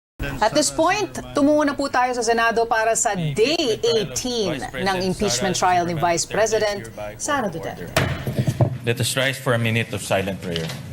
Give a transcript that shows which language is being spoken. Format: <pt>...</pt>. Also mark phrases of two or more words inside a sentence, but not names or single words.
<en>At this point,</en> <tl>tumungo na po tayo sa Senado para sa Day 18 ng impeachment trial ni Vice President Sara Duterte.</tl> <en>Let us rise for a minute of silent prayer.</en>